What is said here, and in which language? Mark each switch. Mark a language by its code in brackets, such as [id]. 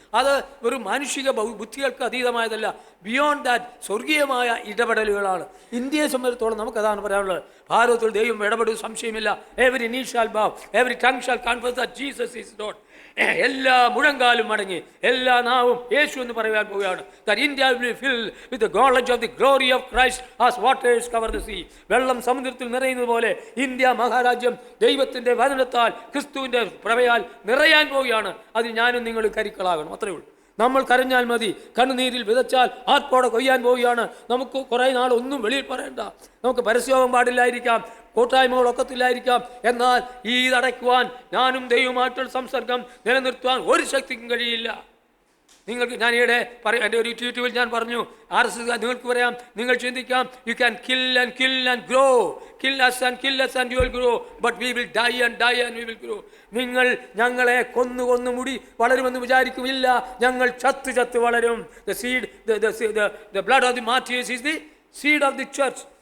[ml] അത് ഒരു മാനുഷിക ബുദ്ധികൾക്ക് അതീതമായതല്ല, [en] beyond that [ml] സ്വർഗീയമായ ഇടപെടലുകളാണ്. ഇന്ത്യയെ സംബന്ധിച്ചിടത്തോളം നമുക്കതാണ് പറയാനുള്ളത്. ഭാരതത്തിൽ ദൈവം ഇടപെടും, സംശയമില്ല. [en] Every knee shall bow, every tongue shall confess that Jesus is Lord. [ml] എല്ലാ മുഴങ്കാലും മടങ്ങി എല്ലാ നാവും യേശു എന്ന് പറയാൻ പോവുകയാണ്. [en] That India will be filled with the knowledge of the glory of Christ as waters cover the sea. [ml] വെള്ളം സമുദ്രത്തിൽ നിറയുന്നത് പോലെ ഇന്ത്യ മഹാരാജ്യം ദൈവത്തിൻ്റെ വചനത്താൽ ക്രിസ്തുവിൻ്റെ പ്രഭയാൽ നിറയാൻ പോവുകയാണ്. അതിൽ ഞാനും നിങ്ങൾ കരുക്കളാകണം. അത്രയേ ഉള്ളൂ. നമ്മൾ കരഞ്ഞാൽ മതി. കണ്ണുനീരിൽ വിതച്ചാൽ ആർപ്പോടെ കൊയ്യാൻ പോവുകയാണ്. നമുക്ക് കുറേ നാൾ ഒന്നും വെളിയിൽ പറയണ്ട. നമുക്ക് പരസ്യവും പാടില്ലായിരിക്കാം, കൂട്ടായ്മകളൊക്കത്തില്ലായിരിക്കാം. എന്നാൽ ഈ ഇതടയ്ക്കുവാൻ ഞാനും ദൈവമായിട്ടുള്ള സംസർഗം നിലനിർത്തുവാൻ ഒരു ശക്തിക്കും കഴിയില്ല. നിങ്ങൾക്ക് ഞാൻ ഈയിടെ എൻ്റെ ഒരു യൂട്യൂബിൽ ഞാൻ പറഞ്ഞു, RSS നിങ്ങൾക്ക് പറയാം, നിങ്ങൾ ചിന്തിക്കാം, [en] You can kill and grow, kill us and you will grow, but we will die and we will grow. [ml] നിങ്ങൾ ഞങ്ങളെ കൊന്നു മുടി വളരുമെന്ന് വിചാരിക്കുമില്ല, ഞങ്ങൾ ചത്ത് വളരും. [en] The blood of the martyrs is the seed of the church.